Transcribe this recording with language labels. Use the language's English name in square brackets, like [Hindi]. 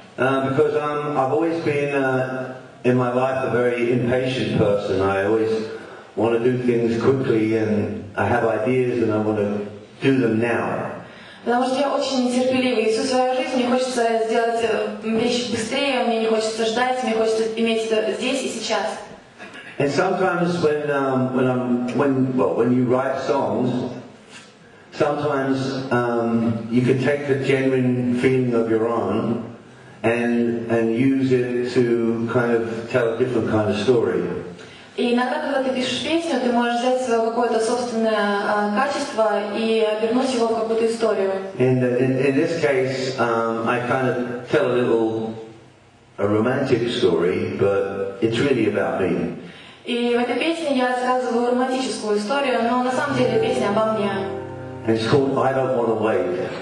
[English] Because I've always been in my life a very impatient person. I always want to do things quickly, and I have ideas, and I want to do them now. [Russian] Потому что я очень нетерпеливый, и всю свою жизнь мне хочется сделать вещи быстрее, мне не хочется ждать, мне хочется иметь это здесь и сейчас. [English] And sometimes when you write songs, sometimes you can take the genuine feeling of your own and use it to kind of tell a different kind of story. [Russian] И иногда, когда ты пишешь песню, ты можешь взять свое какое-то собственное качество и обернуть его в какую-то историю. [English] In this case, I kind of tell a romantic story, but it's really about me. [Russian] И в этой песне я рассказываю романтическую историю, но на самом деле песня обо мне. [English] And it's called I Don't Want to Wait.